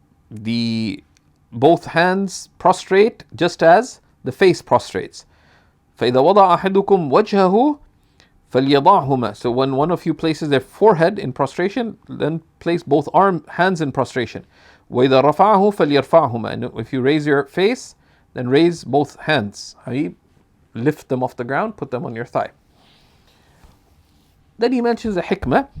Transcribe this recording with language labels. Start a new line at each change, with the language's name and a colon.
English: The both hands prostrate just as the face prostrates.
Arabic: فإذا وضع أحدكم وجهه فليضعهما.
English: So when one of you places their forehead in prostration, then place both hands in prostration.
Arabic: وإذا رفعه فليرفعهما.
English: And if you raise your face, then raise both hands. Lift them off the ground, put them on your thigh. Then he mentions a hikmah.